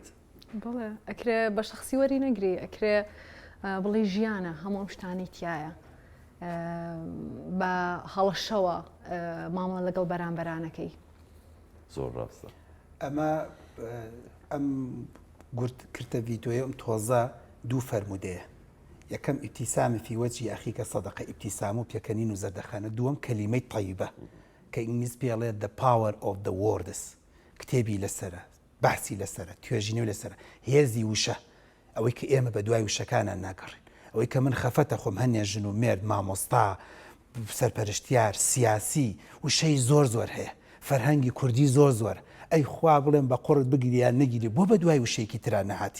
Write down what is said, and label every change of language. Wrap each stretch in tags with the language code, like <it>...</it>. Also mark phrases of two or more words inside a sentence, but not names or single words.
<ckb>بڵێ ئەکرێ بە شخصی وەری نەگری ئەکرێ بڵێ ژیانە هەموو شتانی تایە بە هەڵەشەوە مامەڵە لەگەڵ بەرامبەرانەکەی زۆر ڕاستە ئەمە ئەم کردە ڤیدۆیە ئەم تۆزە دوو فەرمودەیە. یەکەم</ckb> <ar>ئیبتیسامی فی وەجهی ئەخیکە صەدەقە</ar> <ckb>ئیبتیسام و پێکەنین و زەردەخانە. دووەم کەلیمەی طەیبە کە ئینگلیز پێڵێت</ckb> <en>the power of the words.</en> <ckb>کتێبی لەسرە، بەحسی لەسرە، توێژینەوە لەسرە، هێزی وشە، ئەوەی کە ئێمە بە دوای وشەکانان ناگەڕین، ئەوەی کە من خەفەتە خۆم هەنێ ژن و مێرد مامۆستا سەرپەرشتیار سیاسی وشەی زۆر هەیە، فەرهەنگی کوردی زۆر ئەی خوا بڵێم بە قوڕت بگیریان نەگیری بۆ بە دوای وشەیەکی تران نەهاتی.</ckb>